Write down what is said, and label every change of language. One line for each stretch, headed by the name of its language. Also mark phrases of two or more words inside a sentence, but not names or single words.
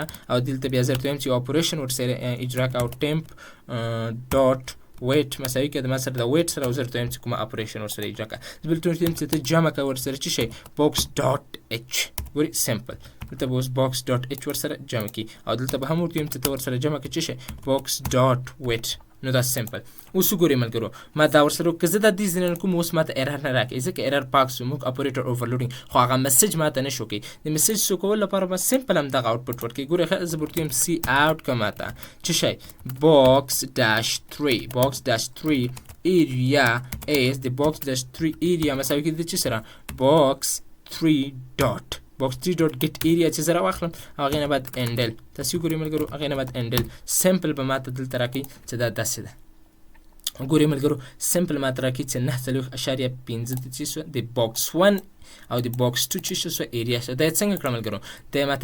Pashto: او دلته بیا زه ورته وایم چې اپریشن ورسره اجرا کوو
English: temp dot weight
Pashto: مساوي کې د ما سره د weight سره او زه ورته وایم چې کومه اپریشن ورسره اجرا کوه زه بلته ورته وایم چې ته جمع کوه ورسره څه شی
English: box dot h
Pashto: ګورئ سمپل دلته به اوس
English: box dot h
Pashto: ورسره جمع کړي او دلته به هم ورته وایم چې ته ورسره جمع کړې څه شی
English: box dot weight
Pashto: نو دا سمپل اوس وګورئ ملګرو ما دا ورسره که زه دا دې ځینې کوم اوس ماته ایرر نه راکوي ځکه ایرر پاک سو موږ
English: operator overloading
Pashto: خو هغه میسج ماته نه شو کوي د میسج شو کولو لپاره به سمپل هم دغه آوټپوټ ورکوي ګورئ زه ورته وایم
English: cout
Pashto: که ماته څه شی
English: box dash
Pashto: 3
English: area is the box dash 3 area
Pashto: مساوي کېږي د څه سره
English: box 3 dot box 3 dot get area
Pashto: چې زه راواخلم هغې نه بعد endel تاسو ګورئ ملګرو هغې نه بعد endel سمپل به ماته دلته راکوي چې دا داسې ده ګورئ ملګرو سمپل ماته راکوي چې 9.5 د څه شو د box 1 او د box 2 چې شو area شو دا یې څنګه کړه ملګرو دا یې ماته